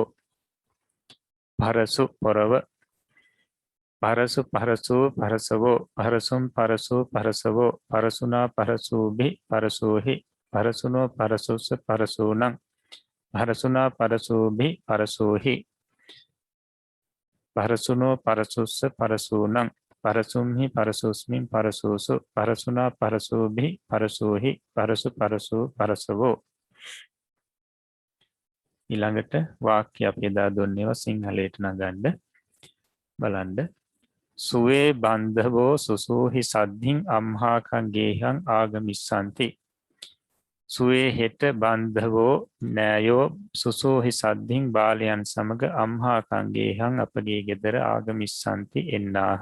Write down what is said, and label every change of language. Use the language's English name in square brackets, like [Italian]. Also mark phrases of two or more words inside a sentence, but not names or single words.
[Pali] පරසු පොරව පරසු පරසු පරසවෝ පරසුම් පරසු පරසවෝ පරසුනා පරසූභි පරසූහි පරසුනෝ පරසුස්ස පරසූනං පරසුනා පරසූභි පරසූහි පරසුනෝ පරසුස්ස පරසූනං පරසුම්හි පරසුස්මින් පරසූසු පරසුනා පරසූභි පරසූහි පරසු පරසු පරසවෝ. [Sinhala] ඊළඟට වාක්‍ය අපි එදා දුන්නේවා සිංහලයට නගන්න බලන්න. [Pali] සුවේ බන්ධවෝ සුසූහි සද්ධින් අම්හාකං ගේහං ආගමිස්සන්ති. [Sinhala] සුවේ හෙට බන්ධවෝ නෑයෝ [Pali] සුසූහි සද්ධින් [Sinhala] බාලයන් සමග [Pali] අම්හාකං ගේහං [Sinhala] අපගේ ගෙදර ආගමිස්සන්ති එන්නාහ.